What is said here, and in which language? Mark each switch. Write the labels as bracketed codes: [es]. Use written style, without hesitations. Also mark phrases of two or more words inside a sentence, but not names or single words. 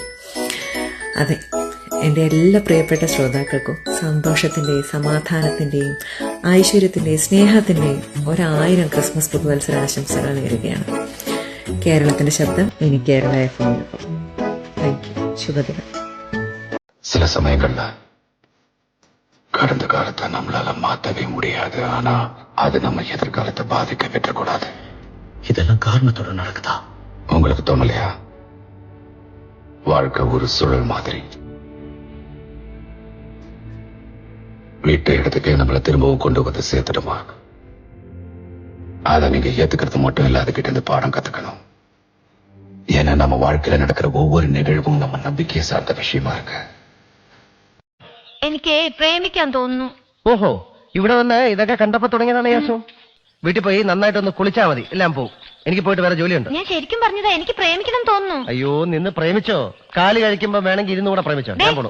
[ml] അതെ, എൻ്റെ എല്ലാ പ്രിയപ്പെട്ട ശ്രോതാക്കൾക്കും സന്തോഷത്തിൻ്റെയും സമാധാനത്തിൻ്റെയും ഐശ്വര്യത്തിൻ്റെയും സ്നേഹത്തിൻ്റെയും 1000 ക്രിസ്മസ് പുതുവത്സര ആശംസകൾ നേരുകയാണ്. കേരളത്തിൻ്റെ ശബ്ദം ഇനി കേരള FM. [en] thank you. [ml] ശുഭദിനം. [ta] சில சமயங்கள்ல கடந்த காலத்தை நம்மளால மாத்தவே முடியாது. ஆனா அது நம்ம எதிர்காலத்தை பாதிக்க விட்டுறக்கூடாது. இதெல்லாம் காரணத்தோட நடக்குதா? உங்களுக்கு தோணலையா? வாழ்க்கை ஒரு சுழல் மாதிரி. வீட்டு இடத்துக்கு நம்மளை திரும்பவும் கொண்டு வந்து சேர்த்துடுமா? அதை நீங்க ஏத்துக்கிறது மட்டும் இல்ல, அதுகிட்ட இருந்து பாடம் கத்துக்கணும். ஏன்னா நம்ம வாழ்க்கையில நடக்கிற ஒவ்வொரு நிகழ்வும் நம்ம நம்பிக்கையை சார்ந்த விஷயமா இருக்கு. [ml] എനിക്ക് പ്രേമിക്കാൻ തോന്നുന്നു. ഓഹോ, ഇവിടെ വന്ന് ഇതൊക്കെ കണ്ടപ്പോ തുടങ്ങിയതാണ് യേശു. വീട്ടിൽ പോയി നന്നായിട്ടൊന്ന് കുളിച്ചാ മതി, എല്ലാം പോവും. എനിക്ക് പോയിട്ട് വേറെ ജോലിയുണ്ട്. ഞാൻ ശരിക്കും പറഞ്ഞതാ, എനിക്ക് പ്രേമിക്കണം തോന്നുന്നു. അയ്യോ, നിന്ന് പ്രേമിച്ചോ? കാലി കഴിക്കുമ്പോ വേണമെങ്കിൽ ഇരുന്നുകൂടെ പ്രേമിച്ചോ. ഞാൻ പോണു.